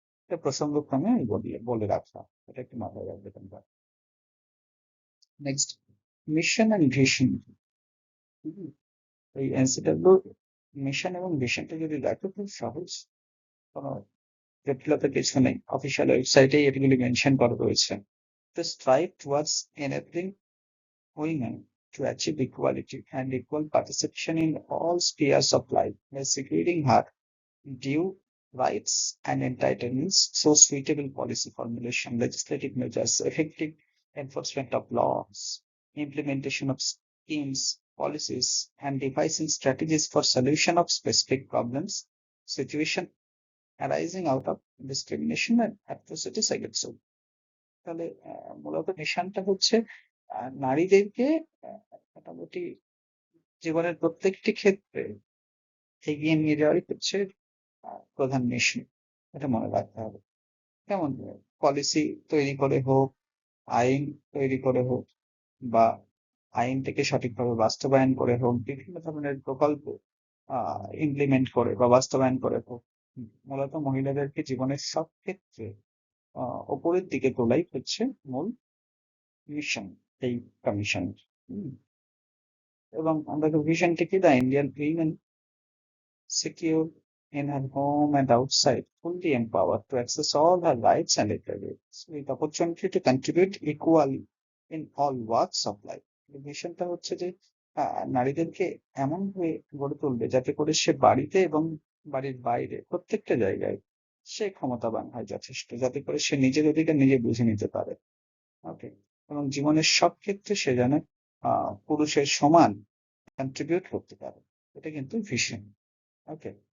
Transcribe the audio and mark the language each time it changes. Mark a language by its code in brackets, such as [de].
[bn] এটা প্রসঙ্গক্রমে আমি বলে রাখলাম, এটা একটু মাথায় রাখবে তোমরা। [en] Next, mission and vision. [bn] এই এনসিডব্লিউ মিশন এবং ভিশনটা যদি দেখো, খুব সহজ, কোনো জটিলতা কিছু নেই। অফিসিয়াল ওয়েবসাইটে এগুলি মেনশন করা রয়েছে। [en] To strive towards enabling women to achieve equality and equal participation in all spheres of life by securing her due rights and entitlements through suitable policy formulation, legislative measures, effective enforcement of laws, implementation of schemes, policies, and devising strategies for solution of specific problems, situation arising out of discrimination and atrocities against women। [bn] তাহলে মূলত মিশনটা হচ্ছে নারীদেরকে মোটামুটি জীবনের প্রত্যেকটি ক্ষেত্রে এগিয়ে নিয়ে যাওয়াই হচ্ছে প্রধান মিশন। এটা মনে রাখতে হবে। কেমন পলিসি তৈরি করে হোক, আইন তৈরি করে হোক, বা আইনটাকে সঠিকভাবে বাস্তবায়ন করে হোক, বিভিন্ন ধরনের প্রকল্প ইমপ্লিমেন্ট করে বা বাস্তবায়ন করে হোক, মূলত মহিলাদেরকে জীবনের সব ক্ষেত্রে ওপরের দিকে তোলাই হচ্ছে মূল মিশন এই কমিশন। এবং আমরা ভিশনটা কি, [en] The Indian women secure in her home and outside, fully empowered to access all her rights and equalities, with opportunity to contribute equally in all walks of life. [bn] মিশনটা হচ্ছে যে নারীদেরকে এমন ভাবে গড়ে তুলবে যাতে করে সে বাড়িতে এবং বাড়ির বাইরে প্রত্যেকটা জায়গায় সে ক্ষমতাবান হয় যথেষ্ট, যাতে করে সে নিজের অধিকার নিজে বুঝে নিতে পারে। ওকে। এবং জীবনের সব ক্ষেত্রে সে যেন পুরুষের সমান কন্ট্রিবিউট করতে পারে। এটা কিন্তু ভিশন। ওকে।